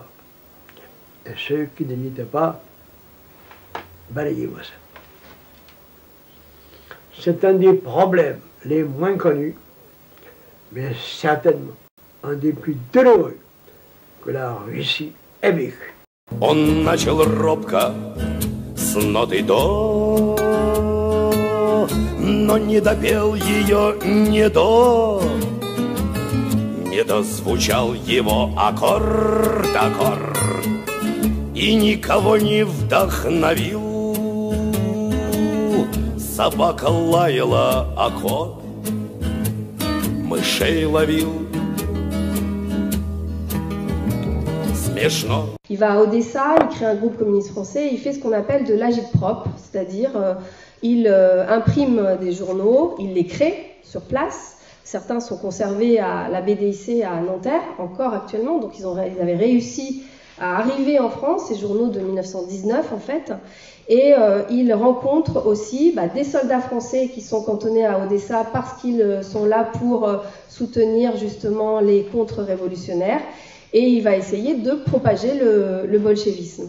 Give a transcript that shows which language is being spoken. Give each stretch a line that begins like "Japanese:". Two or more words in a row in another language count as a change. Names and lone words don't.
French: Et ceux qui ne l'étaient pas, balayez-moi ça. C'est un des problèmes les moins connus, mais certainement un des plus douloureux que la Russie ait vécu.
Russian: Он начал робко с ноты до, но не допел ее не до. Не дозвучал его аккорд, и никого не вдохновил. Собака лаяла, а кот мышей ловил. Смешно.
French: Il va à Odessa, il crée un groupe communiste français, et il fait ce qu'on appelle de l'agite-prop, c'est-à-dire il imprime des journaux, il les crée sur place. Certains sont conservés à la BDIC à Nanterre, encore actuellement, donc ils avaient réussi à arriver en France, ces journaux de 1919 en fait, et ils rencontrent aussi des soldats français qui sont cantonnés à Odessa parce qu'ils sont là pour soutenir justement les contre-révolutionnaires, et il va essayer de propager le bolchevisme.